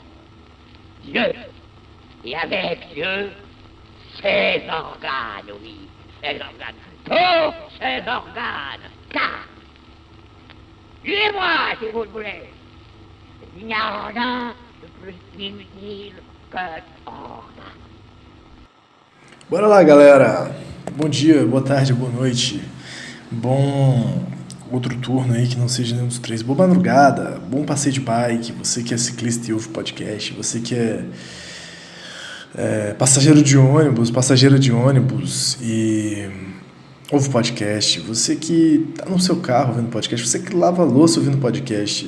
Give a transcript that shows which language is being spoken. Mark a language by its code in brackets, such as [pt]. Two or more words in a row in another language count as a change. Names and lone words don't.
[fr] Dieu, et avec Dieu, ses organes, oui, ses organes, tous ses organes, car, suivez-moi si vous le voulez, il n'y a rien de plus inutile que organe. [pt] Bora lá, galera! Bom dia, boa tarde, boa noite. Bom outro turno aí que não seja nenhum dos três. Boa madrugada, bom passeio de bike. Você que é ciclista e ouve podcast, você que é passageira de ônibus e ouve podcast, você que tá no seu carro ouvindo podcast, você que lava a louça ouvindo podcast.